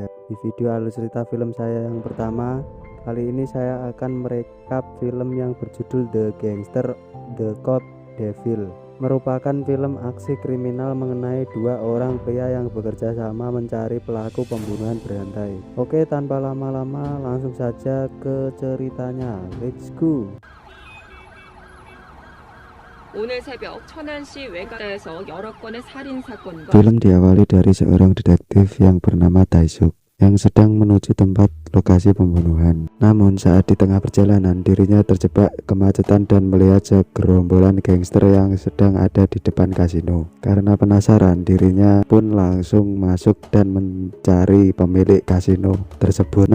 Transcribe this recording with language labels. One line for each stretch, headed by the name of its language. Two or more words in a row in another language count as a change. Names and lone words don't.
Indonesian: Di video alur cerita film saya yang pertama, kali ini saya akan merekap film yang berjudul The Gangster, The Cop Devil. Merupakan film aksi kriminal mengenai dua orang pria yang bekerja sama mencari pelaku pembunuhan berantai. Oke, tanpa lama-lama langsung saja ke ceritanya.
English: Let's go.
Korean: 오늘 새벽 천안시 외곽에서 여러 건의 살인 사건과
Indonesian: Film diawali dari seorang detektif yang bernama Taesuk yang sedang menuju tempat lokasi pembunuhan. Namun saat di tengah perjalanan dirinya terjebak kemacetan dan melihat segerombolan gangster yang sedang ada di depan kasino. Karena penasaran, dirinya pun langsung masuk dan mencari pemilik kasino tersebut.